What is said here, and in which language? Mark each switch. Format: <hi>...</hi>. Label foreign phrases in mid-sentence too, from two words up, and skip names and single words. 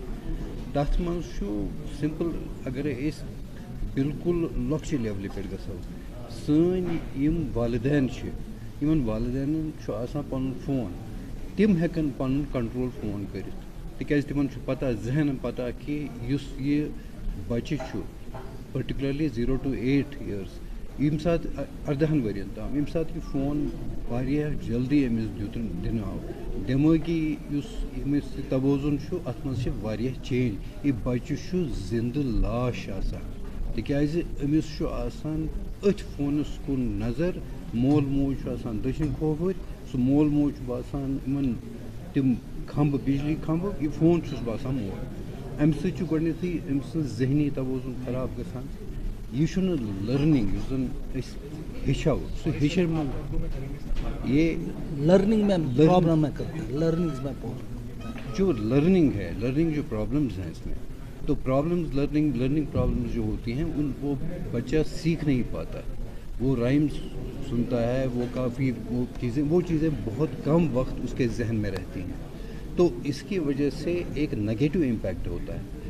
<ks>تَتھ منٛز چھُ سِمپٕل اگرے أسۍ بالکل لۄکچہِ لیولہِ پٮ۪ٹھ گژھو. سٲنۍ یِم والدین چھِ, یِمن والدینن چھُ آسان پنُن فون, تِم ہٮ۪کن پنُن کنٹرول فون کٔرِتھ, تِکیٛازِ تِمن چھُ پتہ, ذہنن پتہ کہِ یُس یہِ بچہِ چھُ پٔرٹِکیوٗلرلی</ks> <en>0 to 8 years,</en> <ks>ییٚمہِ ساتہٕ 18 ؤرین تام, ییٚمہِ ساتہٕ یہِ فون واریاہ جلدی أمِس دِنہٕ آو, دٮ۪مٲغی یُس أمِس یہِ توازُن چھُ اَتھ منٛز چھِ واریاہ چینج. یہِ بچہِ چھُ زِندٕ لاش آسان, تِکیٛازِ أمِس چھُ آسان أتھۍ فونس کُن نظر. مول موج چھُ آسان دٔچھِنۍ کھووٕرۍ, سُہ مول موج چھُ باسان یِمن تِم کھمبہٕ, بجلی کھمبہٕ, یہِ فون چھُس باسان مول. اَمہِ سۭتۍ چھُ گۄڈنٮ۪تھٕے أمۍ سٕنٛز ذہنی توازُن خراب گژھان. یہ لرننگ یس زن ہیچو سہ ہیچن یہ</ks> <ur>لرننگ میں پرابلم ہے کرتا ہے، لرننگ میں جو لرننگ ہے، لرننگ جو پرابلمز ہیں اس میں، تو پرابلمز لرننگ پرابلمز جو ہوتی ہیں وہ بچہ سیکھ نہیں پاتا، وہ رائمز سنتا ہے، وہ کافی وہ چیزیں بہت کم وقت اس کے ذہن میں رہتی ہیں، تو اس کی وجہ سے ایک</ur> <en>negative impact</en> <ur>ہوتا ہے۔</ur>